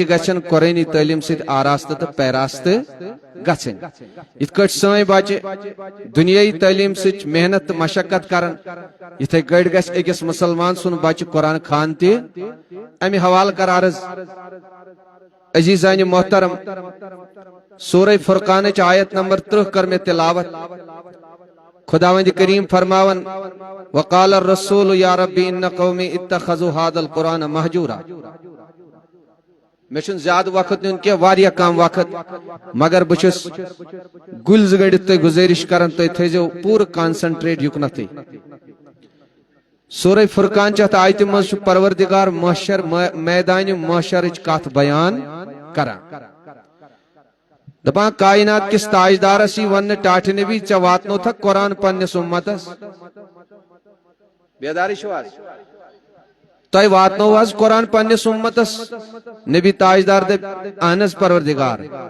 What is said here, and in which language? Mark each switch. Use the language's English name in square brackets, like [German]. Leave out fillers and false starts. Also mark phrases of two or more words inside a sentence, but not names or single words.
[Kashmiri] گژھن قۄرٲنی تعلیٖم سۭتۍ آراستہٕ تہٕ پیراستہٕ گژھٕنۍ یِتھ کٲٹھۍ سٲنۍ بچہِ دُنیٲیی تعلیٖم سۭتۍ محنت تہٕ مشقت کرن یِتھے کٲٹھۍ گژھِ أکِس مُسلمان سُنٛد بچہِ قرآن خان تہِ امہِ حوالہٕ کر عرض عزیزانہِ محترم سورہ فرقانٕچ آیت نمبر 30 کر مےٚ تلاوت خداوند کریم فرماون [Arabic] وقال الرسول یا ربی ان قومی اتخذوا هذا القرآن مہجورا [Kashmiri] مےٚ چھُنہٕ زیادٕ وقت نیُن کینٛہہ واریاہ کم وقت مگر بہٕ چھُس گُلۍ زٕ گٔنڈِتھ تۄہہِ گُزٲرِش کران تُہۍ تھٲیزیو پوٗرٕ کانسنٹریٹ یُکنتھٕے سورہ فرقان چہِ اتھ آیتہِ منٛز چھُ پروردگار محشر میدانہِ محشرٕچ کتھ بیان کران دپان کائنات کِس تاجدارس یی وننہٕ ٹاٹھہِ نبی ژےٚ واتنوتھکھ قرآن پننِس اُمتس بیداری چھِو حظ تۄہہِ واتنوو حظ قرآن پننِس اُمتس نبی تاجدار دپہِ اہن حظ پروردگار